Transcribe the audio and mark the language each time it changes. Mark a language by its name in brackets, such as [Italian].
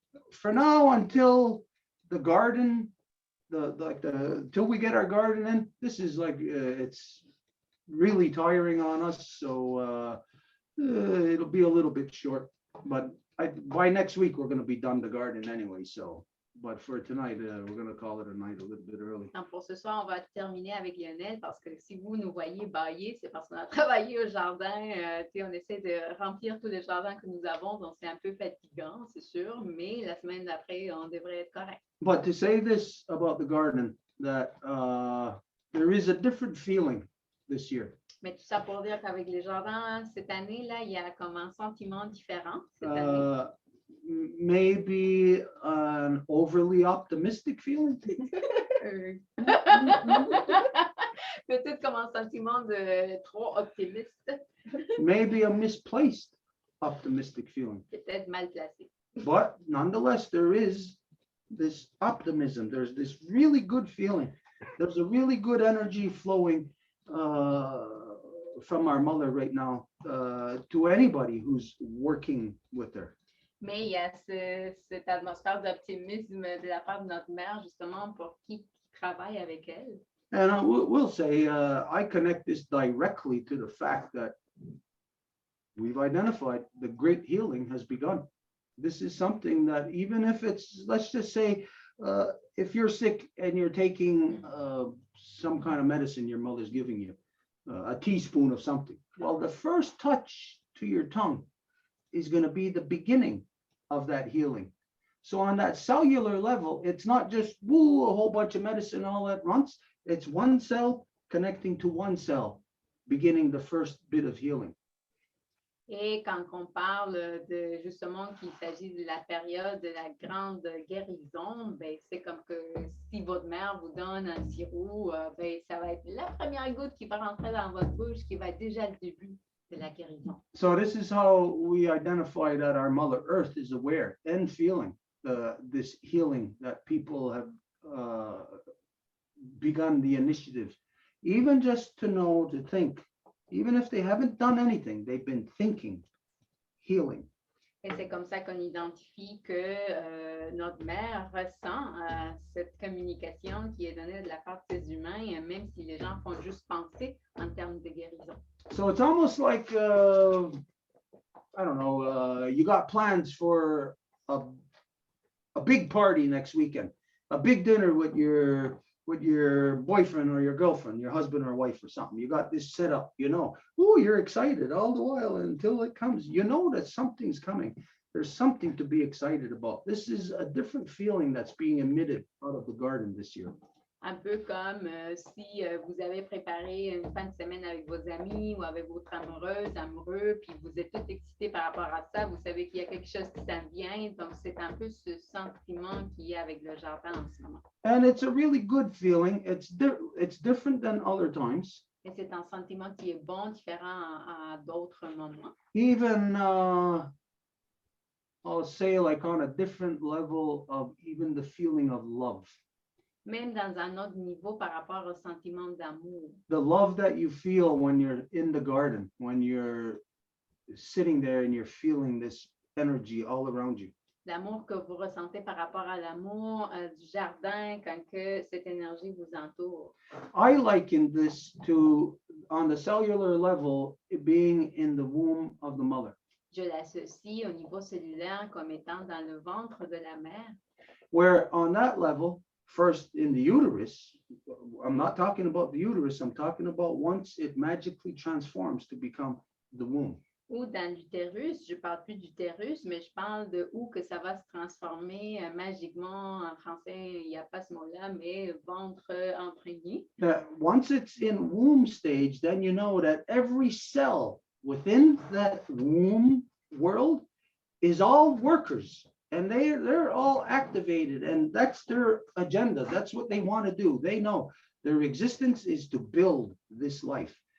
[English] For now, until the garden, till we get our garden in, this is like, it's really tiring on us, so it'll be a little bit short, but by next week, we're gonna be done the garden anyway, so. But for tonight, we're gonna call it a night a little bit early. [French] Donc, pour ce soir, on va terminer avec Lionel parce que si vous nous voyez bailler, c'est parce qu'on a travaillé au jardin. On essaie de remplir tous les jardins que nous avons, donc c'est un peu fatigant, c'est sûr, mais la semaine d'après, on devrait être correct. [English] But to say this about the garden, that there is a different feeling this year. [French] Mais tout ça pour dire qu'avec les jardins, cette année-là, il y a comme un sentiment différent cette année. [English] Maybe an overly optimistic feeling. [French] Peut-être comme un sentiment de trop optimiste. [English] Maybe a misplaced optimistic feeling. [French] Peut-être mal placé. [English] But nonetheless, there is this optimism. There's this really good feeling. There's a really good energy flowing from our mother right now to anybody who's working with her. [French] Mais il y a cette atmosphère d'optimisme de la part de notre mère, justement, pour qui travaille avec elle. [English] And we'll say, I connect this directly to the fact that we've identified the great healing has begun. This is something that even if it's, let's just say, if you're sick and you're taking some kind of medicine your mother's giving you, a teaspoon of something, well, the first touch to your tongue is going to be the beginning of that healing. So on that cellular level, it's not just woo, a whole bunch of medicine all at once. It's one cell connecting to one cell, beginning the first bit of healing. [French] Et quand on parle de justement qu'il s'agit de la période de la grande guérison, ben, c'est comme que si votre mère vous donne un sirop, ben, ça va être la première goutte qui va rentrer dans votre bouche, qui va être déjà le début de la guérison. [English] So this is how we identify that our Mother Earth is aware and feeling this healing, that people have begun the initiative, even just to know, to think, even if they haven't done anything, they've been thinking healing. [French] Et c'est comme ça qu'on identifie que notre mère ressent cette communication qui est donnée de la part de ces humains, même si les gens font juste penser en termes de guérison. [English] So it's almost like, I don't know, you got plans for a big party next weekend, a big dinner with your boyfriend or your girlfriend, your husband or wife or something. You got this set up, you know, oh, you're excited all the while until it comes. You know that something's coming. There's something to be excited about. This is a different feeling that's being emitted out of the garden this year. [French] Un peu comme si vous avez préparé une fin de semaine avec vos amis ou avec votre amoureuse, amoureux, puis vous êtes tous excités par rapport à ça, vous savez qu'il y a quelque chose qui s'en vient, donc c'est un peu ce sentiment qu'il y a avec le jardin en ce moment. [English] And it's a really good feeling. It's different than other times. [French] Et c'est un sentiment qui est bon, différent à d'autres moments. [English] Even, I'll say, like on a different level of even the feeling of love. [French] Même dans un autre niveau par rapport au sentiment d'amour. [English] The love that you feel when you're in the garden, when you're sitting there and you're feeling this energy all around you. [French] L'amour que vous ressentez par rapport à l'amour du jardin quand que cette énergie vous entoure. [English] I liken this to, on the cellular level, it being in the womb of the mother. [French] Je l'associe au niveau cellulaire comme étant dans le ventre de la mère. [English] Where on that level, first in the uterus. I'm not talking about the uterus. I'm talking about once it magically transforms to become the womb. [French] Ou dans l'utérus, je parle plus d'utérus, mais je parle de où que ça va se transformer magiquement. En français, il n'y a pas ce mot-là, mais ventre imprégné. [English] Once it's in womb stage, then you know that every cell within that womb world is all workers, and they're all activated, and that's their agenda. That's what they want to do. They know their existence is to build this life.